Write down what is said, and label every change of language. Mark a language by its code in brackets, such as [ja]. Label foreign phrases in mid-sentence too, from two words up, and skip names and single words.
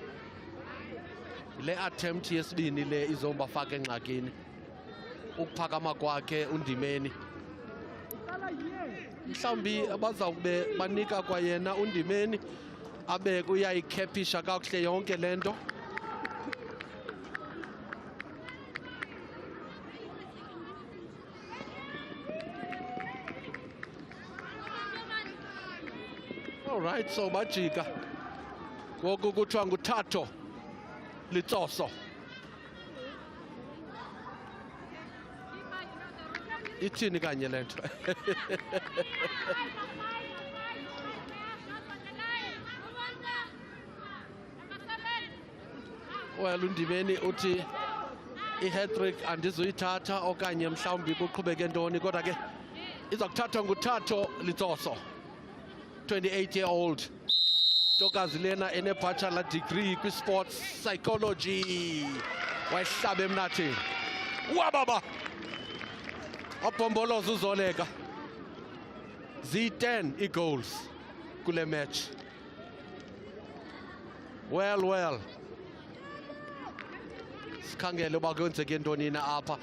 [xh] Le attempt yesibini le izombafaka engxakini. Ukuphakama kwakhe undimeni. Mhlawumbi abazawube banika kwayena undimeni abe uyayikhepisha kakuhle yonke lento. [en] All right, so bajika. [xh] Ngoku kuthiwa nguThatho Litsoso. Ithini kanye lento? Well, undimeni uthi i-hat-trick andizuyithatha okanye mhlawumbi kuqhubeke ntoni kodwa ke iza kuthathwa nguThatho Litsoso, [en] 28-year-old. [xh] Ntokazi lena ene- [en] bachelor degree [xh] kwi- [en] sports psychology. [xh] Wayihlaba emnatheni. Wababa! Wabhomboloza uZoleka. Ziyi-10 i-goals kule match. [en] Well. [xh] Sikhangele uba kwenzeke ntoni na apha.